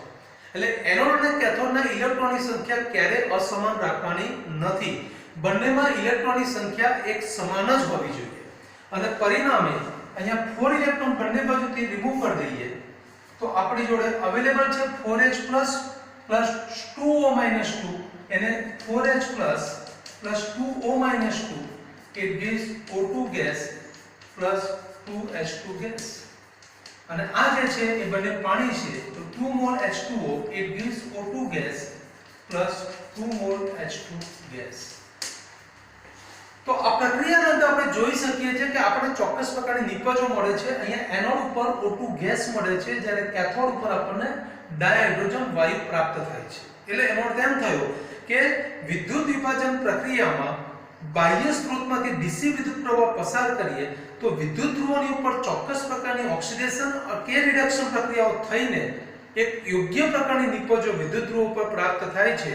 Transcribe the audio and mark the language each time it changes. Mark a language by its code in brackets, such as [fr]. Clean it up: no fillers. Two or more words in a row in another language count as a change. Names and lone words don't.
[gu] એટલે એનોડ અને કેથોડના ઇલેક્ટ્રોનની સંખ્યા ક્યારે અસમાન રાખવાની નથી. બંનેમાં ઇલેક્ટ્રોનની સંખ્યા એક સમાન જ હોવી જોઈએ. અને પરિણામે અહીંયા 4 ઇલેક્ટ્રોન બંને બાજુથી રિમૂવ કરી દઈએ તો આપણી જોડે અવેલેબલ છે 4H+ + 2O - 2 એને 4H+ + 2O - 2 [en] it gives O2 gas plus 2H2 gas. [gu] અને આ જે છે એ બંને પાણી છે તો 2 mol H2O [en] it gives O2 gas plus 2 mol H2 gas. [gu] તો આ પ્રક્રિયાના અંતે આપણે જોઈ શકીએ છીએ કે આપણે ચોક્કસ પ્રકારની નિપજો મળે છે. અહીંયા એનોડ ઉપર O2 ગેસ મળે છે જ્યારે કેથોડ ઉપર આપણને ડાયહાઇડ્રોજન વાયુ પ્રાપ્ત થાય છે. એટલે એનો અર્થ એમ થયો કે વિદ્યુત વિભાજન પ્રક્રિયામાં બાહ્ય સ્ત્રોતમાંથી ડીસી વિદ્યુત પ્રવાહ પસાર કરીએ તો વિદ્યુત ધ્રુવોની ઉપર ચોક્કસ પ્રકારની ઓક્સિડેશન કે રિડક્શન પ્રક્રિયાઓ થઈને એક યોગ્ય પ્રકારની નિપજો વિદ્યુત ધ્રુવો ઉપર પ્રાપ્ત થાય છે.